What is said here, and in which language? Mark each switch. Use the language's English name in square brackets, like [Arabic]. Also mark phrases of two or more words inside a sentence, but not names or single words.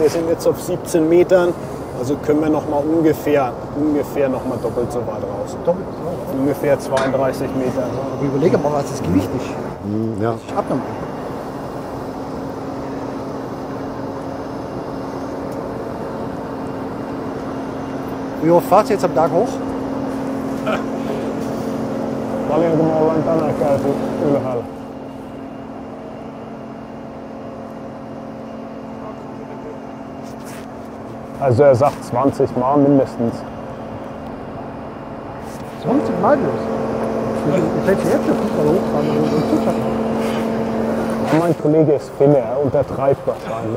[German] Wir sind jetzt auf 17 Metern, also können wir noch mal ungefähr noch mal doppelt so weit raus. Doppelt. Ungefähr 32 Meter. Aber überlege mal, was das Gewicht ist. Ja. Das ist abnormal. Wie oft fahrt ihr jetzt am Tag hoch? [Finnish] Paljonko me ollaan tänään käyty ylhäällä? [German] Also er sagt 20 Mal mindestens. 20 Mal bloß. Ich hätte jetzt schon Fußball hochfahren und zuschauen. Ja, mein Kollege ist Finne, er untertreibt wahrscheinlich.